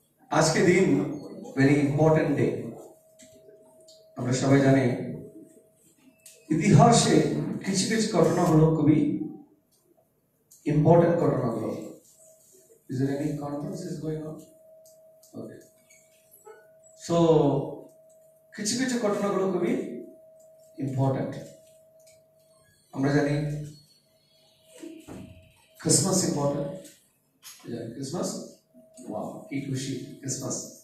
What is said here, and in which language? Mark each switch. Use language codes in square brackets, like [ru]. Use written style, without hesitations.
[hi] आज के दिन [en] very important day. [bn] আমরা সবাই জানি ইতিহাসে কিছু কিছু ঘটনাগুলো খুবই ইম্পর্টেন্ট ঘটনাগুলো। [en] Is there any conference is going on? Okay. [bn] So কিছু কিছু ঘটনাগুলো খুবই ইম্পর্টেন্ট। আমরা জানি ক্রিসমাস ইম্পর্টেন্ট, ক্রিসমাস, ওয়াও কি খুশি ক্রিসমাস।